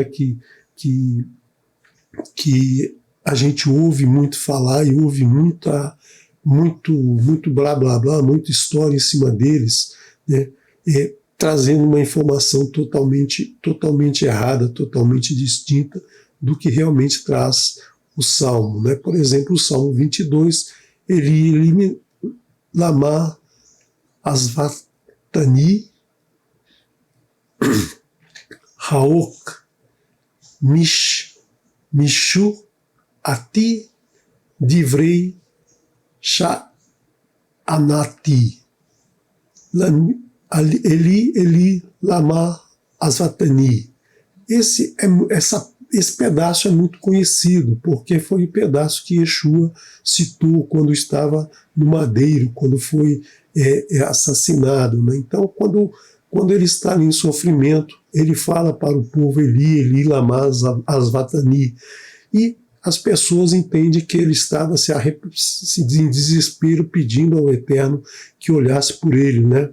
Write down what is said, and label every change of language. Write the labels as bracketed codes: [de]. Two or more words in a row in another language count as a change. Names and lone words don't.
[pt] Que a gente ouve muito falar e ouve muito blá blá blá, muita história em cima deles, né? Trazendo uma informação totalmente errada, totalmente distinta do que realmente traz o Salmo, né? Por exemplo, o Salmo 22, [he] אלי למה עזבתני רחוק מישו עתי דברי שאגתי. אלי למה עזבתני. [pt] Essa esse pedaço é muito conhecido, porque foi o pedaço que Yeshua citou quando estava no madeiro, quando foi assassinado. Né? Então, quando ele está ali em sofrimento, ele fala para o povo [he] אלי, אלי למה עזבתני, [pt] e as pessoas entendem que ele estava em desespero pedindo ao Eterno que olhasse por ele, né?